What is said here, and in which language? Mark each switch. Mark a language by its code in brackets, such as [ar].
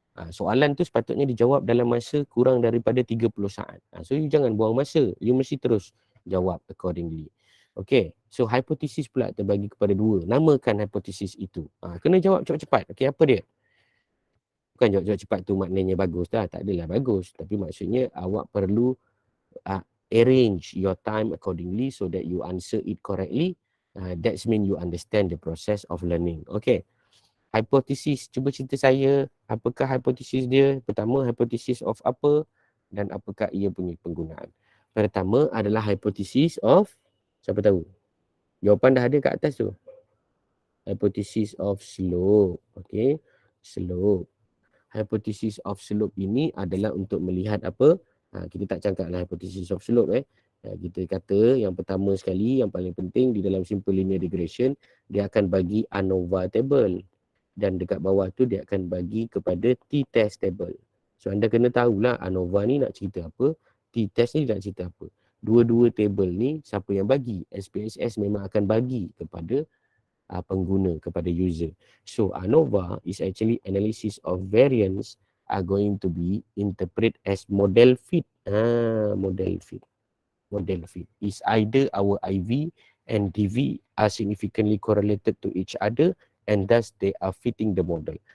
[ms] Soalan tu sepatutnya dijawab dalam masa kurang daripada 30 saat. So you jangan buang masa. You mesti terus jawab accordingly. Okay. So hipotesis pula terbagi kepada 2. Namakan hipotesis itu. Kena jawab cepat-cepat. Okay, apa dia? Bukan jawab cepat tu maknanya bagus dah. Tak adalah bagus. Tapi maksudnya awak perlu [en] arrange your time accordingly so that you answer it correctly. That's mean you understand the process of learning. [ms] Okay. Hipotesis, cuba cerita saya apakah hipotesis dia. Pertama, hipotesis of apa dan apakah ia punya penggunaan. Pertama adalah hipotesis of, siapa tahu? Jawapan dah ada kat atas tu. [en] Hypothesis of slope. Okay, slope. [ms] Hypothesis of slope ini adalah untuk melihat apa? Kita tak cakaplah hypothesis of slope. Kita kata yang pertama sekali, yang paling penting di dalam simple linear regression, dia akan bagi ANOVA table. Dan dekat bawah tu dia akan bagi kepada t-test table. So anda kena tahulah ANOVA ni nak cerita apa, t-test ni nak cerita apa. Dua-dua table ni siapa yang bagi? SPSS memang akan bagi kepada pengguna, kepada user. [en] So ANOVA is actually analysis of variance are going to be interpret as model fit. Model fit. Model fit is either our IV and DV are significantly correlated to each other and thus they are fitting the model.